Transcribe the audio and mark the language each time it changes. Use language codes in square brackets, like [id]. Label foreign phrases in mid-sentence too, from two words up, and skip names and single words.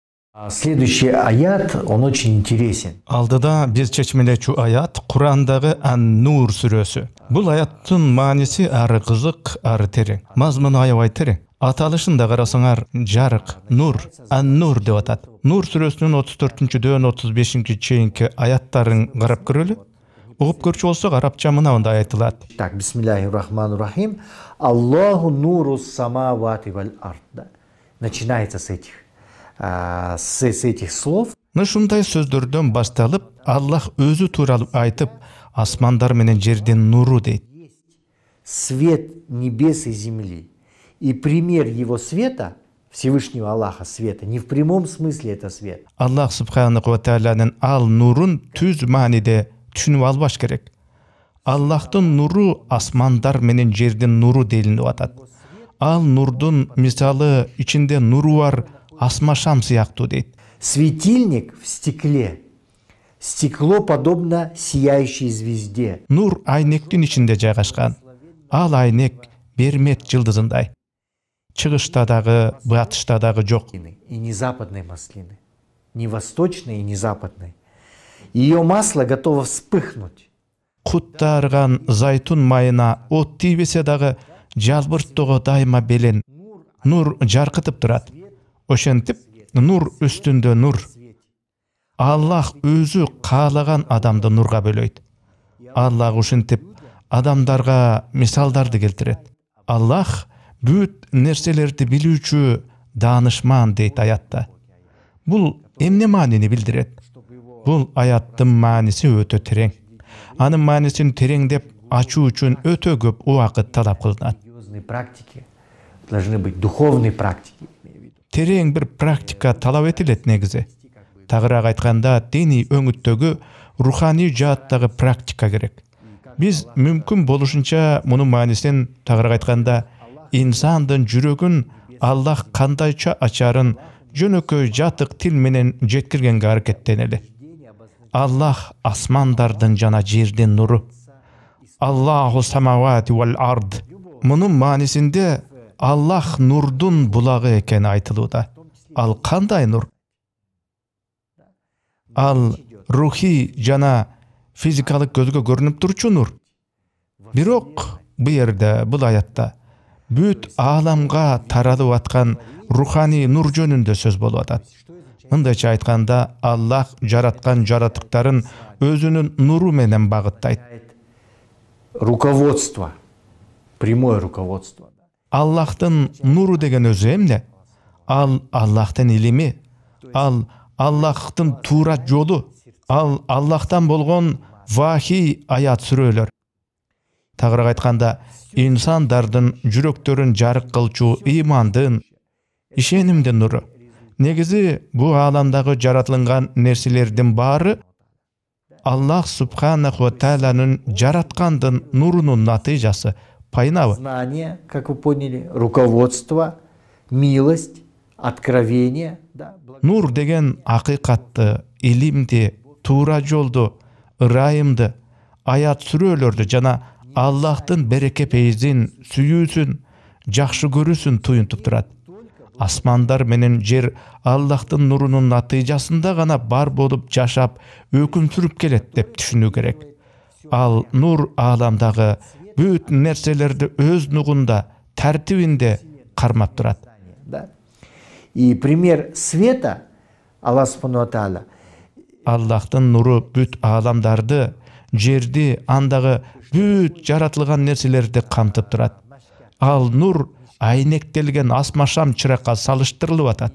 [ru] Следующий аят, он очень интересен. [ky] Алдыда биз чечмелечү аят Курандагы Ан-Нур сүрөсү. Бул аяттын мааниси ары кызык, ары терең. Мазмуну аябай терең. Аталышында карасаңар жарык, нур, Ан-Нур деп атат. Нур сүрөсүнүн 34-дөн 35-чи чейинки аяттарын карап көрөлү. Угуп көрчү болсок арабча мындай айтылат. Так, [ar] بسم الله الرحمن الرحيم. الله نور السماوات والأرض. [ru] Начинается с этих слов. [ky] Ушундай сөздөрдөн башталып, Аллах өзү тууралуу айтып, асмандар менен жердин нуру дейт. [ru] Свет небес и земли. И пример его света, Всевышнего Аллаха света, не в прямом смысле это свет. [ar] الله سبحانه وتعالى [ky] ал нурун түз мааниде түшүнүп албаш керек. Аллахтын нуру асмандар менен жердин нуру делинип атат. Ал нурдун мисалы ичинде нуру бар асма шам сыяктуу дейт. [ru] Светильник в стекле. Стекло подобно сияющей звезде. [ky] Нур айнектин ичинде жайгашкан. Ал айнек Бермет жылдызындай. Чыгышта дагы, батышта дагы жок. [ru] И не западной маслины. Не восточной и не западной. Ее масло готово вспыхнуть. [ky] Куттарган зайтун майына от тийбесе дагы жалбырттоого дайыма белен. Нур жаркытып турат. Ошентип, нур үстүндө нур. Аллах өзү каалаган адамды нурга бөлөйт. Аллах ушинтип адамдарга мисалдарды келтирет. Аллах бүт нерселерди билүүчү даанышман дейт аятта. Бул эмне маанини билдирет? Бул аяттын мааниси өтө терең. Анын маанисин тереңдеп ачуу үчүн өтө көп убакыт талап кылынат. [ru] Должны быть духовные практики. [ky] Терең бир практика талап этилет негизи. Тагыраак айтканда, диний өңүттөгү руханий жааттагы практика керек. Биз мүмкүн болушунча мунун маанисин тагыраак айтканда, инсандын жүрөгүн Аллах кандайча ачарын жөнөкөй жатык тил менен жеткиргенге аракеттенели. Аллах асмандардын жана жердин нуру. [ar] الله السماوات والأرض. [ky] Мунун маанисинде Аллах нурдун булагы экени айтылууда. Ал кандай нур? Ал рухи жана физикалык көзгө көрүнүп турчу нур. Бирок бул жерде, бул аятта бүт ааламга таралып аткан руханий нур жөнүндө сөз болуп атат. Мындайча айтканда, Аллах жараткан жаратыктарын өзүнүн нуру менен багыттайт. [ru] Руководство, прямое руководство. [ky] Аллахтын нуру деген өзү эмне? Ал Аллахтын илими, ал Аллахтын туура жолу, ал Аллахтан болгон вахий аят сүрөлөр. Тагыраак айтканда, инсандардын жүрөктөрүн жарык кылчу ыймандын, ишенимдин нуру. Негизи бу ааламдагы жаратылган нерселердин баары [ar] الله سبحانه وتعالى [ky] жараткандын нурунун натыйжасы. Пайнабы? [ru] Знание, как вы поняли, руководство, милость, откровение. [ky] Нур деген акыйкатты, илимди, туура жолду, ырайымды, аят сүрөлөрдү жана Аллахтын береке пейизин, сүйүүсүн, жакшы көрүүсүн туюнтуп турат. Асмандар менен жер Аллахтын нурунун натыйжасында гана бар болуп жашап, өкүм сүрүп келет деп түшүнүү керек. Ал нур ааламдагы бүт нерселерди өз нугунда, тартибинде кармап турат. [ru] И пример света [ar] الله سبحانه وتعالى. [ky] Аллахтын нуру бүт ааламдарды, жерди, андагы бүт жаратылган нерселерди камтып турат. Ал нур айнектелген асма шам чыракка салыштырылып атат.